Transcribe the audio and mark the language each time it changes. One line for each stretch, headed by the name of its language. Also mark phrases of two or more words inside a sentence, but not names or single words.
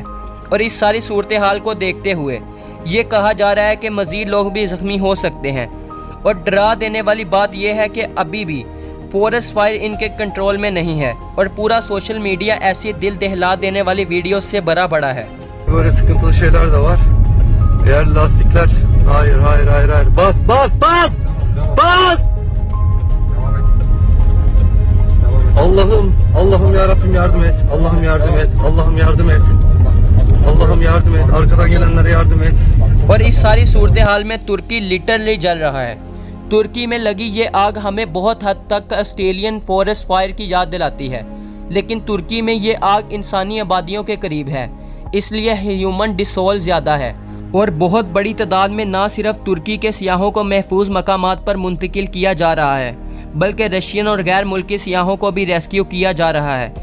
Urdu: اور اس ساری صورت حال کو دیکھتے ہوئے یہ کہا جا رہا ہے کہ مزید لوگ بھی زخمی ہو سکتے ہیں. اور ڈرا دینے والی بات یہ ہے کہ ابھی بھی
English: forest fire
Urdu: ان کے کنٹرول میں نہیں ہے اور پورا
English: social media
Urdu: ایسی دل دہلا دینے والی ویڈیو سے بھرا پڑا ہے.
Turkish: Böyle sıkıntılı şeyler de var. Eğer lastikler hayır bas Allah'ım ya Rabbim yardım et. Allah'ım yardım et. Allah'ım yardım et. Allah'ım yardım et. Arkadan gelenlere yardım et.
Urdu: اور اس ساری صورت حال میں ترکی لٹرلی جل رہا ہے۔ ترکی میں لگی یہ آگ ہمیں بہت حد تک
English: Australian forest fire
Urdu: کی یاد دلاتی ہے، لیکن ترکی میں یہ آگ انسانی آبادیوں کے قریب ہے، اس لیے
English: human toll
Urdu: زیادہ ہے. اور بہت بڑی تعداد میں نہ صرف ترکی کے سیاحوں کو محفوظ مقامات پر منتقل کیا جا رہا ہے، بلکہ رشین اور غیر ملکی سیاحوں کو بھی ریسکیو کیا جا رہا ہے.